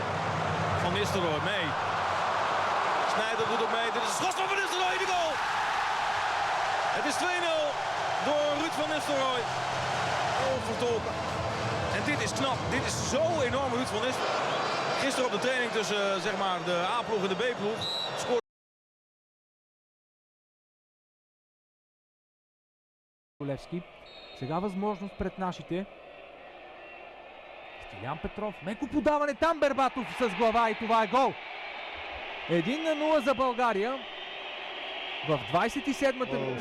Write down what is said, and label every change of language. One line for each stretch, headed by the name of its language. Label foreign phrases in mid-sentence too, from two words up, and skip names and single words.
Dutch: Van Nistelrooy mee. Sneijder doet ook mee. Dit is een schot van Nistelrooy, de goal! Het is 2-0 door Ruud van Nistelrooy. Onvertolken. En dit is knap. Dit is zo enorm Ruud van Nistelrooy. Gisteren op de training tussen zeg maar, de A-ploeg en de B-ploeg scoorde.
Bulgarian: Левски. Сега възможност пред нашите. Стилян Петров. Меко подаване там, Бербатов с глава и това е гол. 1-0 за България. В 27-та минута